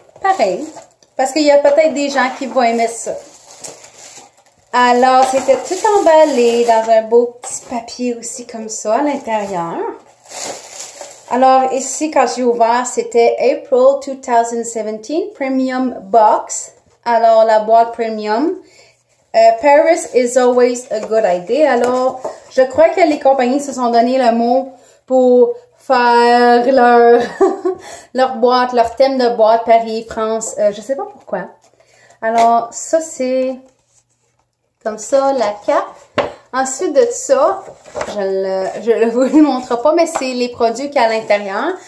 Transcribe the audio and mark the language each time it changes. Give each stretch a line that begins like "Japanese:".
French: Pareil, parce qu'il y a peut-être des gens qui vont aimer ça. Alors, c'était tout emballé dans un beau petit papier aussi comme ça à l'intérieur. Alors, ici, quand j'ai ouvert, c'était April 2017 Premium Box. Alors, la boîte Premium.
English: Paris is always a good idea.
French: Alors, je crois que les compagnies se sont donné le mot pour faire leur, leur boîte, leur thème de boîte Paris, France. Je sais pas pourquoi. Alors, ça, c'est comme ça, la cape. Ensuite de ça, je ne vous le montre pas, mais c'est les produits qu'il y a à l'intérieur.